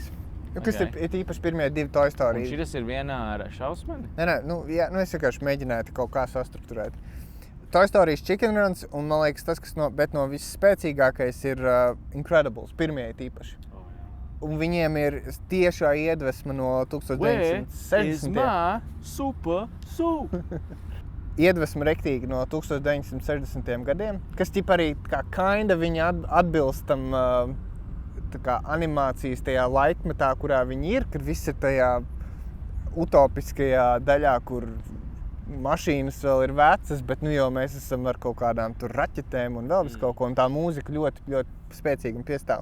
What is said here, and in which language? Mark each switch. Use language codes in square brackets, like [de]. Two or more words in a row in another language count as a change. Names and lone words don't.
[lv] Kas ir īpaši pirmie divi Toy Stories. Un šitas ir vienā ar šausmeni? Nē, es vienkārši mēģināju kaut kā sastrukturēt. Toy Stories, Chicken Runs, un man liekas tas, kas no visspēcīgākais ir Incredibles, pirmie īpaši. Un viņiem ir tiešā iedvesma no 1960. [en] Where is my super soup? [lv] Iedvesma rektīgi no 1960. gadiem, kas arī viņi atbilst tam animācijas tajā laikmetā, kurā viņi ir, kad viss ir tajā utopiskajā daļā, kur mašīnas vēl ir vecas, bet jau mēs esam ar kaut kādām tur raķetēm un vēl visu kaut ko, un tā mūzika ļoti, ļoti spēcīga un piestāv.